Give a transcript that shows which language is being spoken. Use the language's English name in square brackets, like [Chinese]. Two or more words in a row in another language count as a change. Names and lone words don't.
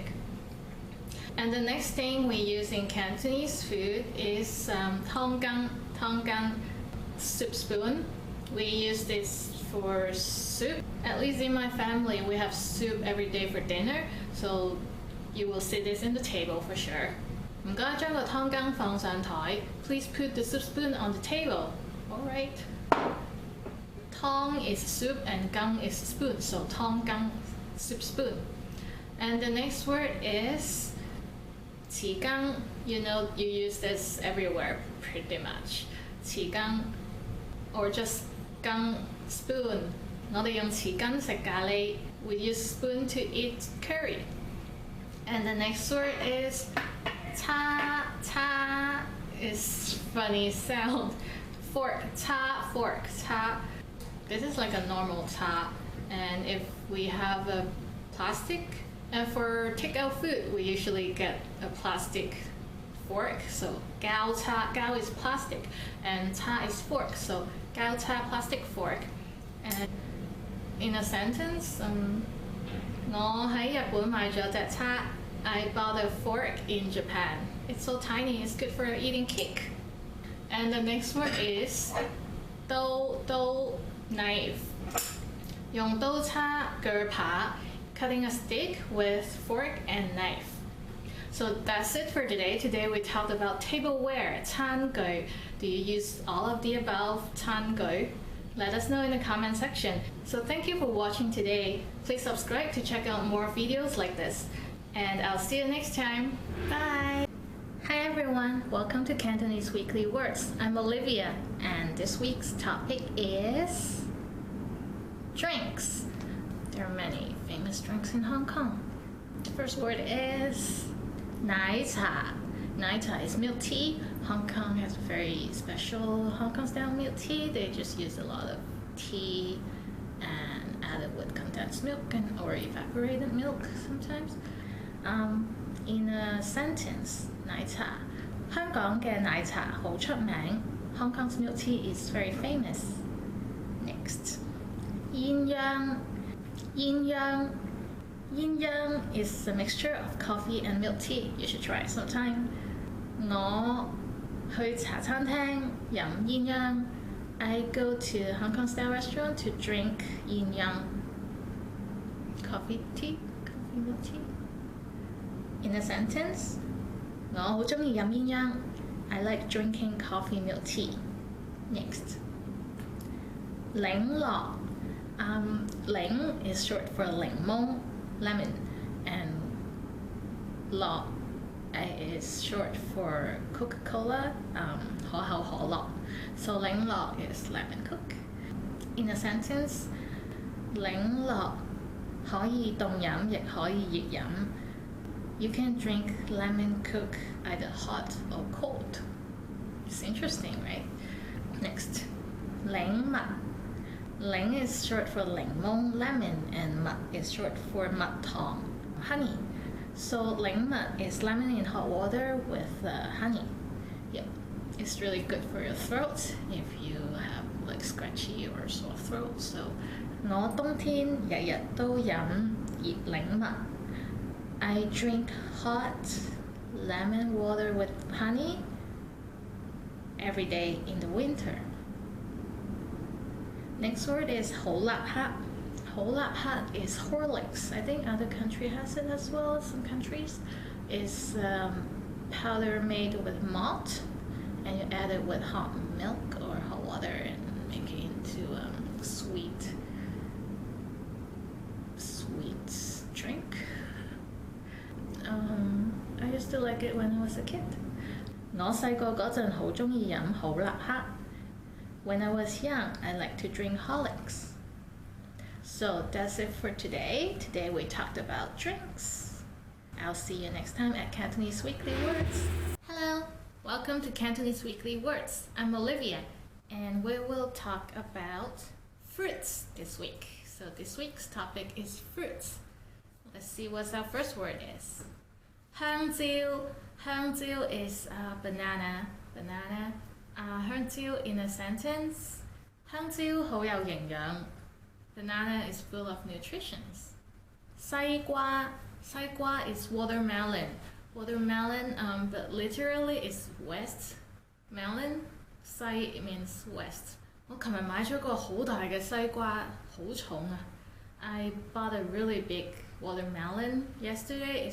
[English] And the next thing we use in Cantonese food is tonggang, soup spoon. We use this for soup. At least in my family, we have soup every day for dinner, so you will see this in the table for sure. [Cantonese] 唔該將個湯羹放上台. [English] Please put the soup spoon on the table. Alright. 湯 is soup and 羹 is spoon, so 湯羹, soup spoon. And the next word is 匙羹. You know, you use this everywhere pretty much. 匙羹 or just 羹, spoon. [Cantonese] 我哋用匙羹食咖喱. [English] We use spoon to eat curry. And the next word is 叉. 叉 is funny sound. Fork, 叉, fork, 叉. This is like a normal 叉. And if we have a plastic, and for takeout food, we usually get a plastic fork. So gao is plastic, and cha is fork. So [Cantonese] 膠叉 [English] plastic fork. And in a sentence, [Cantonese] 我喺日本買咗隻叉. [English] I bought a fork in Japan. It's so tiny, it's good for eating cake. And the next word is 刀 knife. [Cantonese] 用刀叉鋸扒 [English] cutting a stick with fork and knife. So that's it for today. Today we talked about tableware, 餐具. Do you use all of the above 餐具? Let us know in the comment section. So thank you for watching today. Please subscribe to check out more videos like this. And I'll see you next time. Bye! Hi everyone, welcome to Cantonese Weekly Words. I'm Olivia, and this week's topic is drinks. There are many famous drinks in Hong Kong. The first word is 奶茶. 奶茶 is milk tea. Hong Kong has a very special Hong Kong style milk tea. They just use a lot of tea and add it with condensed milk or evaporated milk sometimes. In a sentence, 奶茶. [Cantonese] 香港嘅奶茶好出名. [English] Hong Kong's milk tea is very famous. Next, 鴛鴦. 鴛鴦. 鴛鴦 is a mixture of coffee and milk tea. You should try it sometime. [Cantonese] 我去茶餐廳飲鴛鴦. [English] I go to a Hong Kong style restaurant to drink 鴛鴦. Coffee milk tea. In a sentence, [Cantonese] 我好鍾意飲鴛鴦. [English] I like drinking coffee milk tea. Next, 檸樂. 檸 is short for 檸檬, lemon, and 樂 is short for Coca-Cola, 可口可樂. So 檸樂 is lemon Coke. In a sentence, [Cantonese] 檸樂可以凍飲，亦可以熱飲. [English] You can drink lemon Coke either hot or cold. It's interesting, right? Next, 檸蜜. 檸 is short for 檸檬, lemon, and 蜜 is short for 蜜糖, honey. So 檸蜜 is lemon in hot water with honey. Yep, it's really good for your throat if you have like scratchy or sore throat. [Cantonese] So 我冬天日日都飲熱檸蜜. [English] I drink hot lemon water with honey every day in the winter. Next word is 好立克. 好立克 is Horlicks. I think other country has it as well. Some countries. It's powder made with malt, and you add it with hot milk or hot water and make it into a sweet drink. I used to like it when I was a kid. [Cantonese] 我細個嗰陣好鍾意飲好立克. [English] When I was young, I liked to drink Horlicks. So that's it for today. Today we talked about drinks. I'll see you next time at Cantonese Weekly Words. Hello, welcome to Cantonese Weekly Words. I'm Olivia, and we will talk about fruits this week. So this week's topic is fruits. Let's see what our first word is. 香蕉. 香蕉 is banana. Banana. 香蕉 in a sentence. [Cantonese] 香蕉好有營養. [English] Banana is full of nutrition. 西瓜. 西瓜 is watermelon. Watermelon, but literally is west melon. 西 means west. [Cantonese] 我琴日買咗個好大嘅西瓜，好重啊. [English] I bought a really big watermelon yesterday.